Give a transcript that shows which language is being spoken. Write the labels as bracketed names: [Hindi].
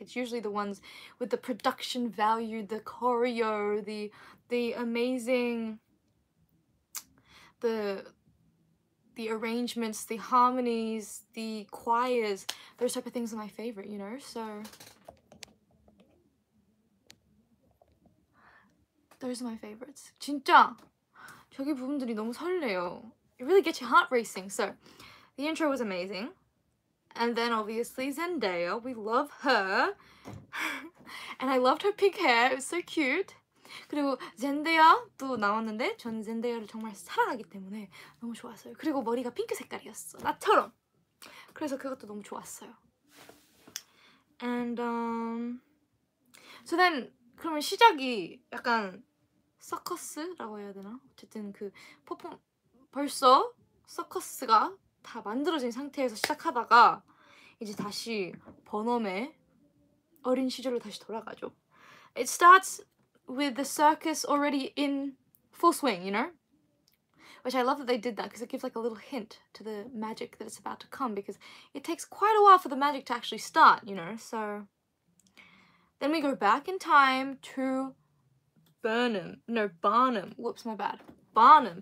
[English] It's usually the ones with the production value, the choreo, the amazing, the arrangements, the harmonies, the choirs. Those type of things are my favorite, you know? So those are my favorites. [Korean] 진짜 저기 부분들이 너무 설레요. [English] It really gets your heart racing. So the intro was amazing. And then obviously Zendaya, we love her. And I loved her pink hair. It was so cute. [Korean] 그리고 젠데야도 나왔는데 저는 젠데야를 정말 사랑하기 때문에 너무 좋았어요. 그리고 머리가 핑크 색깔이었어. 나처럼. 그래서 그것도 너무 좋았어요. [English] And so then [Korean] 그러면 시작이 약간 서커스라고 해야 되나? 어쨌든 그 벌써 서커스가 다 만들어진 상태에서 시작하다가 이제 다시 버넘의 어린 시절로 다시 돌아가죠. [English] It starts with the circus already in full swing, you know? Which I love that they did that because it gives like a little hint to the magic that it's about to come, because it takes quite a while for the magic to actually start, you know? So then we go back in time to Barnum. Whoops, my bad. Barnum.